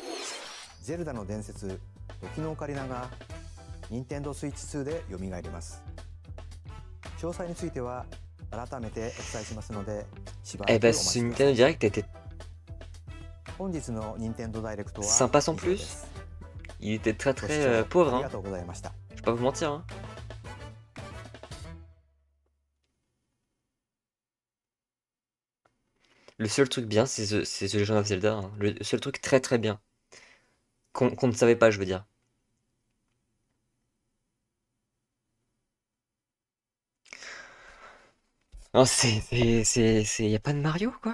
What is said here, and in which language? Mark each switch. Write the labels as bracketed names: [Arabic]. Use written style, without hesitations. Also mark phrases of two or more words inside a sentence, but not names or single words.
[Japanese] ゼルダの伝説、時のオカリナが任天堂スイッチ2で蘇ります。詳細については改めてお伝えしますので、しばらくお [French] Eh bah [Japanese] 待 [French] ce [Japanese] ちくださ [French] Nintendo [Japanese] い。 [French] Direct était [Japanese] 本日の任天堂ダイレクトは [French] sympa sans [Japanese] 以上 [French] plus. [Japanese] です。 [French] Il était très [Japanese] ご視 [French] très [Japanese] 聴 [French] pauvre, [Japanese] あり [French] hein. [Japanese] がとうございました。 [French] Je vais pas vous mentir, hein. Le seul truc bien, c'est The Legend of Zelda, hein. Le seul truc très très bien. Qu'on ne savait pas, je veux dire. Non, y a pas de Mario, quoi?